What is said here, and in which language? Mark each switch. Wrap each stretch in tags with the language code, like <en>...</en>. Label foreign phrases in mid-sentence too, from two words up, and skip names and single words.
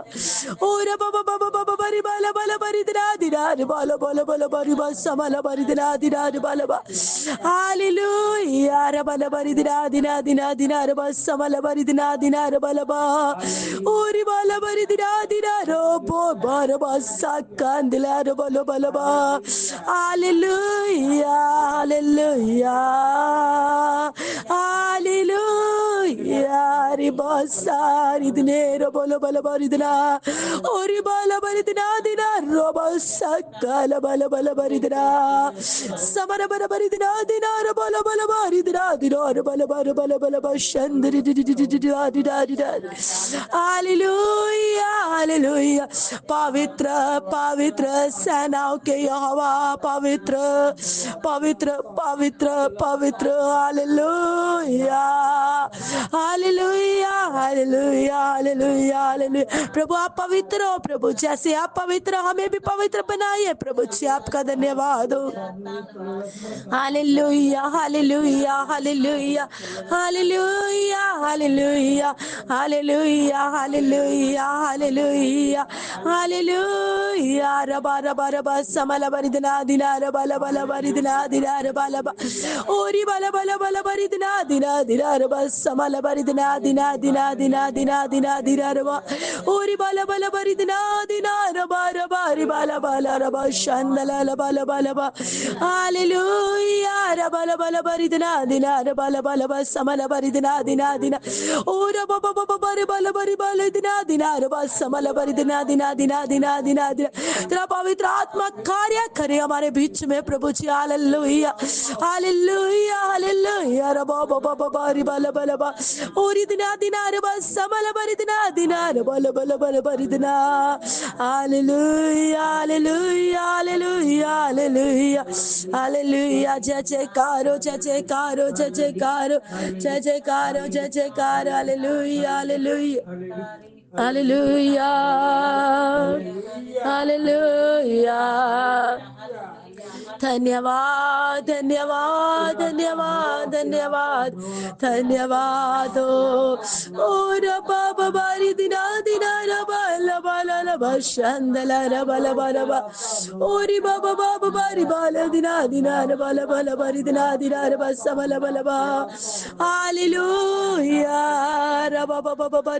<hi>और बाबा बाबा बाबा बारी बाला बाला बारी दिना रबा लबा लबा लबा रिबा समाला बारी दिना रबा लबा हालेलुया रबा लबा दिना रबा समाला बारी दिना रबा लबा ओरी बाला बारी दिना रबो बारबा साकांदला रबा लबा लबा हालेलुया हालेलुया हालेलुया रिबा सारी दिने रबा लबा लबा दिना ओरी बाला बारी दिना रबा साकाला बाला बाला बारी दिना समर बाला बारी दिना रबा लबा लबा दिना रबा लबा लबा लबा लबा शंदरी दिदा हालेलुया हालेलुया पवित्र पवित्र सेनाओं के यहोवा पवित्र पवित्र पवित्र पवित्र हालेलुया हालेलुया हालेलुया हालेलुया हालेलुया प्रभु आप पवित्र हो प्रभु जैसे आप पवित्र हमें भी पवित्र बनाइए प्रभु जी आपका धन्यवाद हो हालेलुया हालेलुया हालेलुया हालेलुया हालेलुया हालेलुया हालेलुया हालेलुया हालेलुया रबा रबा रबा समला बरी दिना रबा लबा लबा दिना रबा लबा ओरी बाला बाला बाला बरी दिना रबा समला बरी दिना रबा ओरी बाला बाला बरी दिना रबा रबा री बाला बाला रबा शंदला लबा लबा लबा हालेलुया रबा लबा लबा री दिना रबा लबा लबा समला बरी दिना ओ रबा बाबा बाबा रे बाला बरी बाला दिना रबा समला बरी दिना तेरा पवित्र आत्मा कार्य करे हमारे बीच में प्रभु जी हालेलुया हालेलुया हालेलुया रबा बाबा बाबा रे बाला बाला बा ओरी दिना रबा समला बरी दिना रबा लबा लबा बरी दिना हालेलुया हालेलुया हालेलुया हालेलुया हालेलुया जय जयकारो जय जयकारो जय जयकारो जय जयकारो जय जयकारो हालेलुया हालेलुया हालेलुया हालेलुया धन्यवाद धन्यवाद धन्यवाद धन्यवाद धन्यवाद ओ रबा बारी दिना रबा लबा लबा शंदला रबा लबा लबा ओरी बाबा बाबा बारी बाला दिना रबा लबा लबा दिना रबा सब लबा लबा हालेलुया रबा बाबा बारी</hi>